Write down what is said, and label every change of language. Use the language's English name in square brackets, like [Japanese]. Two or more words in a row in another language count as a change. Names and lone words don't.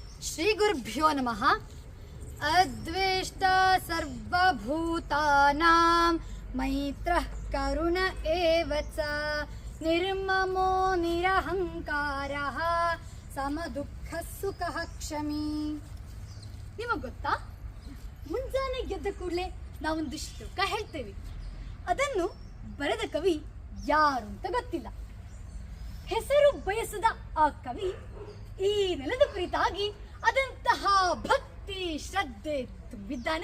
[Sanskrit] ಶ್ರೀ ಗುರುಭ್ಯೋ ನಮಃ. ಅದ್ವೇಷ್ಟ ಸರ್ವಭೂತಾನಾಂ ಮೈತ್ರಃ ಕರುಣ ಏವ ಚ ನಿರ್ಮಮೋ ನಿರಹಂಕಾರಃ ಸಮದುಃಖ ಸುಖಃ ಕ್ಷಮಿ. [Kannada] ನಿಮಗೆ ಗೊತ್ತಾ, ಮುಂಜಾನೆ ಗೆದ್ದ ಕೂಡಲೇ ನಾವೊಂದು ಶ್ಲೋಕ ಹೇಳ್ತೇವೆ. ಅದನ್ನು ಬರೆದ ಕವಿ ಯಾರು ಅಂತ ಗೊತ್ತಿಲ್ಲ. ಹೆಸರು ಬಯಸದ ಆ ಕವಿ ಈ ನೆಲದ ಕುರಿತಾಗಿ ಅದಂತಹ ಭಕ್ತಿ ಶ್ರದ್ಧೆ ತುಂಬಿದ್ದಾನೆ.